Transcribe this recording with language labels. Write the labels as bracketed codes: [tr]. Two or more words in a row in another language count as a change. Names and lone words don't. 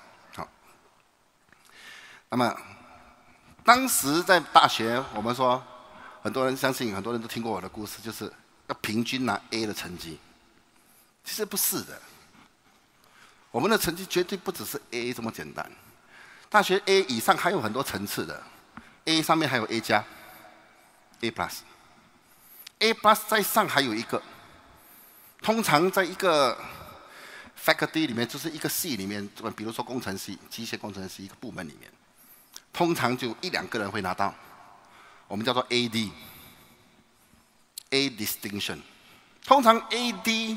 [zh] 好，那么当时在大学，我们说很多人相信，很多人都听过我的故事，就是要平均拿 A 的成绩。其实不是的。我们的成绩绝对不只是 A 这么简单，大学 A 以上还有很多层次的 ，A 上面还有 A 加、 [en] A plus， A plus [zh] 在上还有一个，通常在一个 faculty 里面，就是一个系里面，比如说工程系、机械工程系一个部门里面，通常就1-2个人会拿到，我们叫做 AD， [en] A distinction， [zh] 通常 AD。